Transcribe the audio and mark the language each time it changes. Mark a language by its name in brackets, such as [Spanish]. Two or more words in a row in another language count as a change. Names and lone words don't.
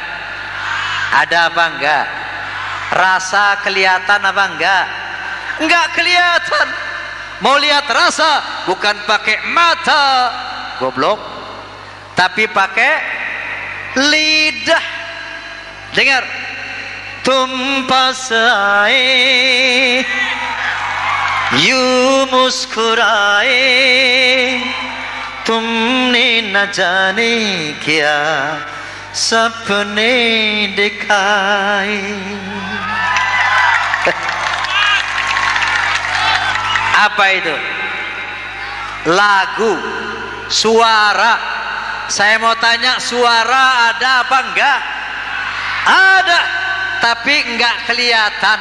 [Indonesian] Ada apa enggak? Rasa kelihatan apa enggak? Enggak kelihatan. Mau lihat rasa bukan pakai mata, goblok, tapi pakai lidah. Dengar, [Hindi] तुम पास आए यूं मुस्कुराए तुमने न जाने क्या सपने दिखाए. [Indonesian] Apa itu? Lagu, suara. Saya mau tanya, suara ada apa enggak? Ada, tapi enggak kelihatan.